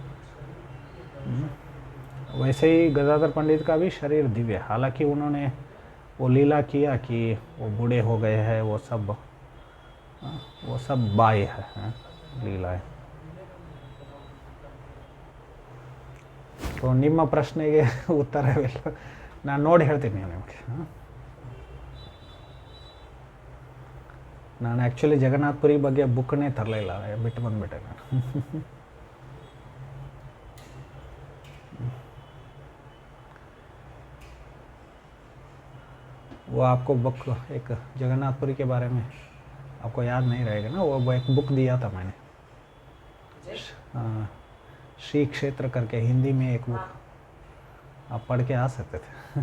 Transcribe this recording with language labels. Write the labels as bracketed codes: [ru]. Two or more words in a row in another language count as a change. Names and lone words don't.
[hi] वैसे ही गदाधर पंडित का भी शरीर दिव्य, हालांकि उन्होंने वो लीला किया कि वो बूढ़े हो गए हैं, वो सब बाह्य है लीलाएं। [kn] तो ನಿಮ್ಮ ಪ್ರಶ್ನೆಗೆ ಉತ್ತರವಿಲ್ಲ, ನಾನು ನೋಡಿ ಹೇಳ್ತೀನಿ ನಿಮಗೆ। ನಾನು ಆ್ಯಕ್ಚುಲಿ ಜಗನ್ನಾಥಪುರಿ ಬಗ್ಗೆ ಬುಕ್ನೇ ತರಲಿಲ್ಲ, ಬಿಟ್ಟು ಬಂದುಬಿಟ್ಟೆ ನಾನು। [hi] वो आपको बुक एक जगन्नाथपुरी के बारे में आपको याद नहीं रहेगा ना, वो एक बुक दिया था मैंने, श्री क्षेत्र करके, हिंदी में एक बुक, आप पढ़ के आ सकते थे।